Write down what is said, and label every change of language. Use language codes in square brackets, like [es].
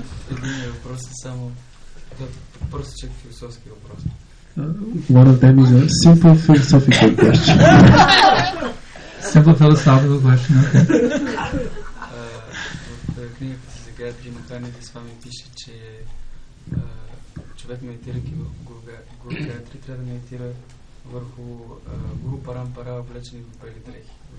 [bg] Единият въпрос е само просто чак философски въпрос. [en] One of them is a simple philosophical question. Simple philosophical question, okay. [bg] В книгата си за Гайатри Махарадж Свами пише, че човек медитирайки Гуру Гайатри трябва да медитира върху Гуру Парампара, облечени в бели дрехи.